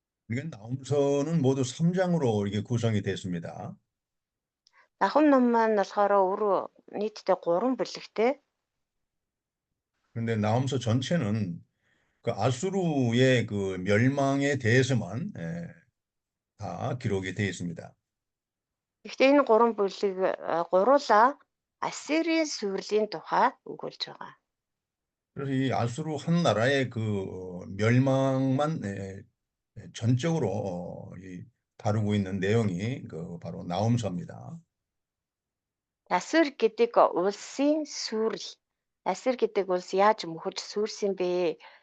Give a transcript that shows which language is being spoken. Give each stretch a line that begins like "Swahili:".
Korean: 이건 나홈서는 모두 3장으로 이게 구성이 됐습니다.
Mongolian: Нахум ном маань болохоор өөрөө нийтдээ 3 бүлэгтэй.
Korean: 그런데 나홈서 전체는 그 아수르의 그 멸망에 대해서만 다 기록이 되어 있습니다.
Mongolian: Гэхдээ энэ 3 бүлэг гуруула Ассирийн сүрлийн тухай өгүүлж байгаа.
Korean: 그래서 이 아수르 한 나라의 그 멸망만 전적으로 다루고 있는 내용이 그 바로 나홈서입니다.
Mongolian: Ассир гэдэг улсын сүрэл. Ассир гэдэг улс яаж мөхөж сүрсэн бэ?